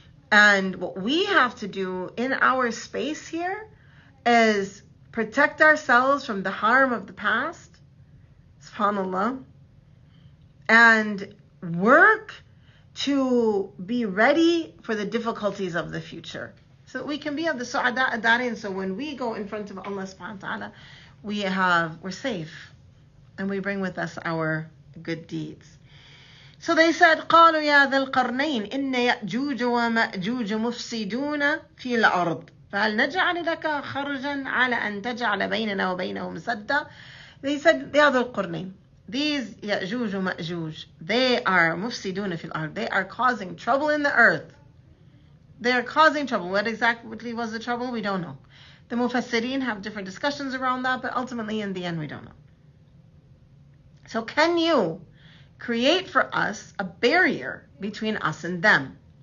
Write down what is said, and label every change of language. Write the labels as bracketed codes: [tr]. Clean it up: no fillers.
[en] And what we have to do in our space here is protect ourselves from the harm of the past, subhanAllah, and work to be ready for the difficulties of the future. So that we can be of the su'ada ad-darain. So when we go in front of Allah subhanahu wa ta'ala, we're safe. And we bring with us our good deeds. So they said, [ar] قالوا يا ذا القرنين إن يأجوج ومأجوج مفسدون في الأرض فهل نجعل لك خرجا على أن تجعل بيننا وبينهم سدا. [en] They said, [ar] يا ذا القرنين. [en] These Ya'juj and Ma'juj, they are [ar] mufsiduna fil ard. [en] They are causing trouble in the earth. They are causing trouble. What exactly was the trouble? We don't know. The Mufassirin have different discussions around that, but ultimately in the end we don't know. So can you create for us a barrier between us and them?